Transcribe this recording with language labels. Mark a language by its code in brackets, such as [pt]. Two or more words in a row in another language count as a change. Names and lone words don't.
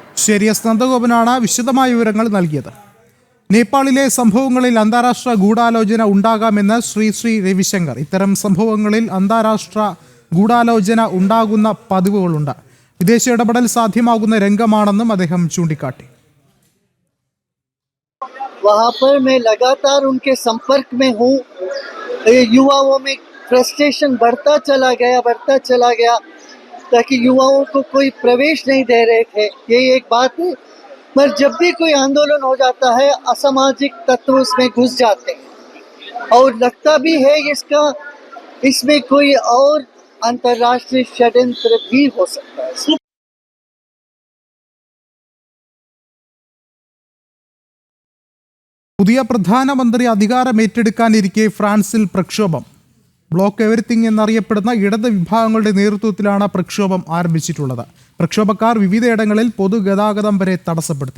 [ml] ശരി, എസ് നന്ദഗോപനാണ് വിശദമായ വിവരങ്ങൾ നൽകിയത്. നേപ്പാളിലെ സംഭവങ്ങളിൽ അന്താരാഷ്ട്ര ഗൂഢാലോചന ഉണ്ടാകാമെന്ന് ശ്രീ രവിശങ്കർ. ഇത്തരം സംഭവങ്ങളിൽ അന്താരാഷ്ട്ര ഗൂഢാലോചന ഉണ്ടാകുന്ന പതിവുകളുണ്ട്. വിദേശ ഇടപെടൽ സാധ്യമാകുന്ന രംഗമാണെന്നും അദ്ദേഹം ചൂണ്ടിക്കാട്ടി. [hi] वहाँ पर मैं लगातार उनके संपर्क में हूँ. युवाओं में फ्रस्ट्रेशन बढ़ता चला गया ताकि युवाओं को कोई प्रवेश नहीं दे रहे थे. ये एक बात है. पर जब भी कोई आंदोलन हो जाता है असामाजिक तत्व उसमें घुस जाते हैं और लगता भी है इसमें कोई और अंतर्राष्ट्रीय षड्यंत्र भी हो सकता है. [ml] പുതിയ പ്രധാനമന്ത്രി അധികാരം ഏറ്റെടുക്കാനിരിക്കെ ഫ്രാൻസിൽ പ്രക്ഷോഭം. ബ്ലോക്ക് എവരിത്തിങ് എന്നറിയപ്പെടുന്ന ഇടത് വിഭാഗങ്ങളുടെ നേതൃത്വത്തിലാണ് പ്രക്ഷോഭം ആരംഭിച്ചിട്ടുള്ളത്. പ്രക്ഷോഭക്കാർ വിവിധയിടങ്ങളിൽ പൊതുഗതാഗതം വരെ തടസ്സപ്പെടുത്തി.